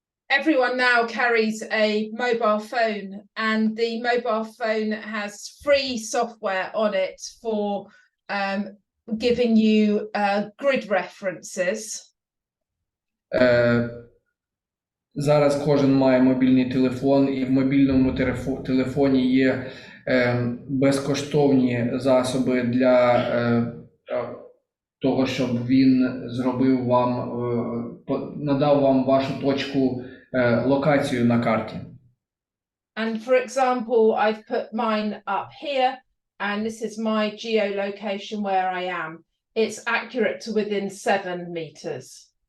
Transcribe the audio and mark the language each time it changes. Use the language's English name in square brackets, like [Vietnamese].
[English] Everyone now carries a mobile phone, and the mobile phone has free software on it for giving you grid references. [Ukrainian] Зараз кожен має мобільний телефон, і в мобільному телефоні є безкоштовні засоби для того, щоб він зробив вам, надав вам вашу точку, локацію на карті. [English] And for example, I've put mine up here, and this is my geolocation where I am. It's accurate to within 7 meters.